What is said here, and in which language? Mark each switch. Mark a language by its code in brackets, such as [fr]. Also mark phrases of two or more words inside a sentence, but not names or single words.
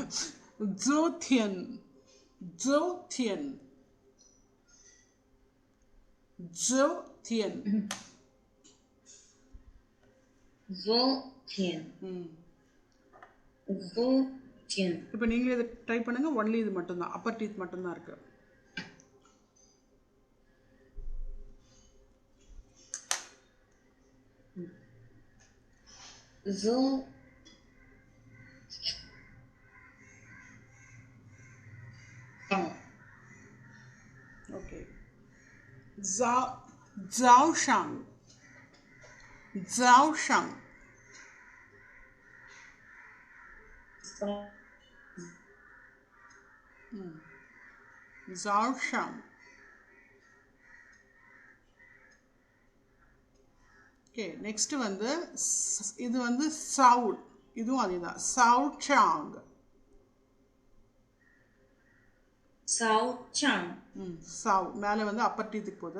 [zh] 昨天，昨天，昨天, 昨天，昨天. [ta] இப்போ நீங்களே இதை ட்ரை பண்ணுங்க. ஒன்லி இது மட்டும்தான், [en] upper teeth [ta] மட்டும்தான் இருக்கு. [zh] Zo. [en] Okay. [zh] Zhao Shang. Zhao Shang. Zhao Shang. [ta] ஓகே, நெக்ஸ்ட் வந்து இது வந்து சவுட், இதுவும் அதே தான். [zh] 操场, 操场. [ta] சவ் மேலே வந்து [en] upper teeth [ta] போகுது.